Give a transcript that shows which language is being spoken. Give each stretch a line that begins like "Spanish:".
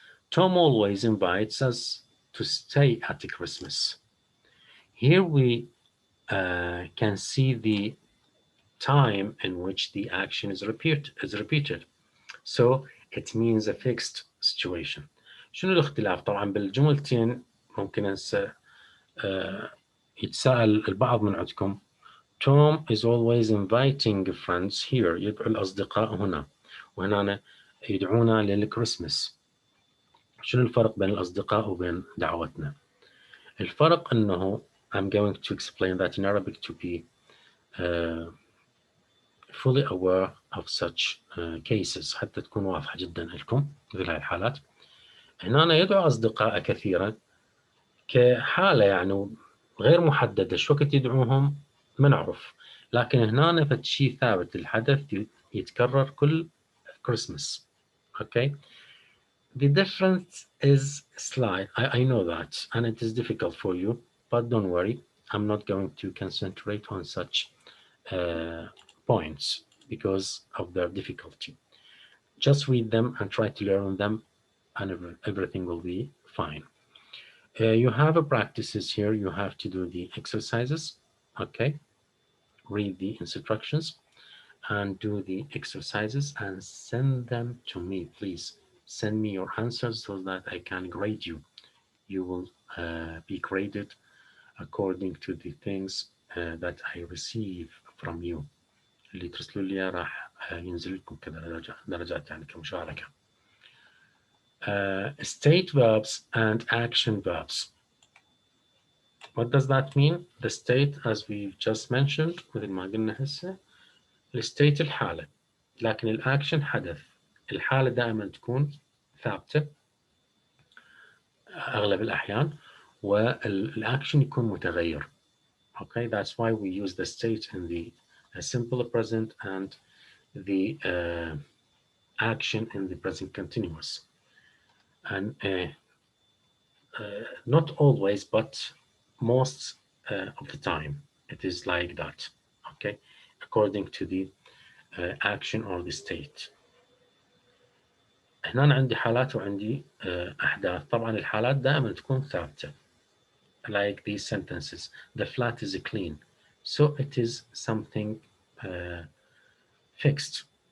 English: Tom always invites us to stay at Christmas. Here we can see the time in which the action is repeated. So it means a fixed situation.
Arabic: شنو الاختلاف؟ طبعا بالجملتين ممكن يتساءل البعض من عندكم.
English: Tom is always inviting friends here.
Arabic: يدعو الأصدقاء هنا. وهنا يدعونا للكريسماس. شنو الفرق بين الأصدقاء وبين دعوتنا؟ الفرق أنه
English: I'm going to explain that in Arabic to be uh, fully aware of such cases
Arabic: حتى تكون واضحة جدا لكم مثل هذه الحالات. هنا يدعو أصدقاء كثيرا كحالة يعني غير محددة، شو وقت يدعوهم ما نعرف، لكن هنا فد شيء ثابت، الحدث يتكرر كل كريسماس.
English: Okay, the difference is slight. I know that and it is difficult for you, but don't worry, I'm not going to concentrate on such points. because of their difficulty. Just read them and try to learn them, and everything will be fine. You have a practices here. You have to do the exercises. Okay, read the instructions and do the exercises and send them to me, please. Send me your answers so that I can grade you. You will be graded according to the things that I receive from you.
Arabic: اللي ترسلوا لي راح ينزل لكم كذا درجات يعني كمشاركة.
English: State verbs and action verbs. What does that mean? The state, as we've just mentioned,
Arabic: مثل ما قلنا هسه الستيت الحالة، لكن الأكشن حدث. الحالة دائما تكون ثابتة أغلب الأحيان، والأكشن يكون متغير.
English: Okay, that's why we use the state in the simple present and the action in the present continuous. And not always, but most of the time it is like that. Okay, according to the action or the state.
Arabic: هنا أنا عندي حالات وعندي أحداث. طبعا الحالات دائما تكون ثابتة.
English: Like these sentences, the flat is clean, so it is something fixed.